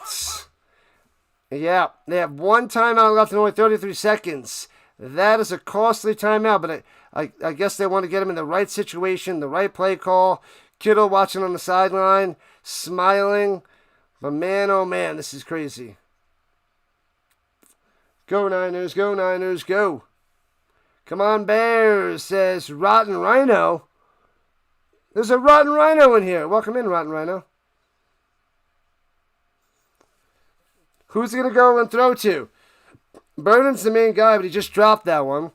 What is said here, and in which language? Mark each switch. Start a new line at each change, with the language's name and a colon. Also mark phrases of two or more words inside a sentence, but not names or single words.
English: Yeah, they have 1 timeout left and only 33 seconds. That is a costly timeout, but I guess they want to get him in the right situation, the right play call. Kittle watching on the sideline, smiling. But man, oh man, this is crazy. Go Niners, go Niners, go. Come on, Bears, says Rotten Rhino. There's a Rotten Rhino in here. Welcome in, Rotten Rhino. Who's he going to go and throw to? Burden's the main guy, but he just dropped that one.